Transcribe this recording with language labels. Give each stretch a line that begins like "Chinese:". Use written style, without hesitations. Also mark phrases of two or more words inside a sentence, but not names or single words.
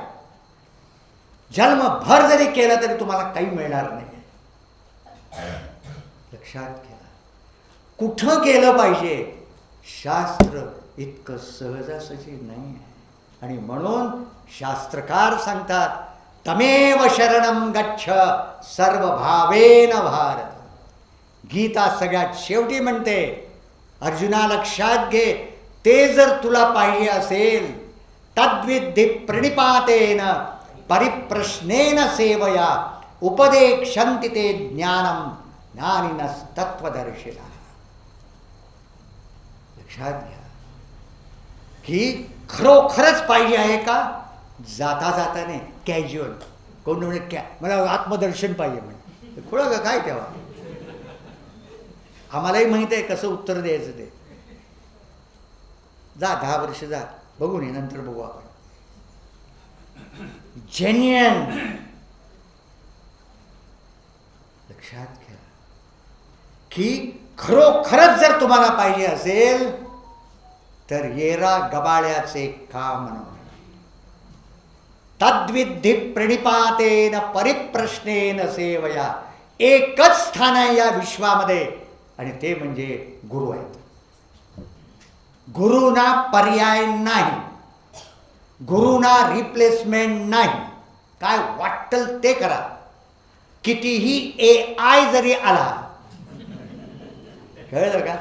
Marathi: जन्मभर जरी केलं तरी तुम्हाला काही मिळणार नाही. लक्षात घ्या. कुठं गेलं पाहिजे? शास्त्र इतकं सहजासहजी नाही आहे. आणि म्हणून शास्त्रकार सांगतात,
Sanskrit: तमेव शरणं गच्छ सर्वभावेन भारत.
Marathi: गीता सगळ्यात शेवटी म्हणते, अर्जुना लक्षात घे, ते जर तुला पाहिजे असेल,
Sanskrit: तद्विद्धि प्रणिपातेन परिप्रश्नेन सेवया उपदेक्षन्ति ते ज्ञानम ज्ञानिनस्तत्वदर्शिनः.
Marathi: लक्षात घ्या की खरोखरच पाहिजे आहे का? जाता जाता नाही, कॅज्युअल. कोण म्हणजे मला आत्मदर्शन पाहिजे म्हणे, खोळं का काय तेव्हा? आम्हालाही माहित आहे कसं उत्तर द्यायचं ते. जा 10 वर्ष जा, बघू नये, नंतर बघू आपण. जेन्युइन. लक्षात घ्या की खरोखरच जर तुम्हाला पाहिजे असेल तर येरा गबाळ्याचे काम नव्हे.
Sanskrit: तद्विद्धि प्रणिपातेन परिप्रश्नेन सेवया.
Marathi: एकच स्थान आहे या विश्वामध्ये, आणि ते म्हणजे गुरु आहेत. गुरुना पर्याय नाही, गुरुना रिप्लेसमेंट नाही. काय वाटल ते करा. कितीही AI जरी आला, कळलं का?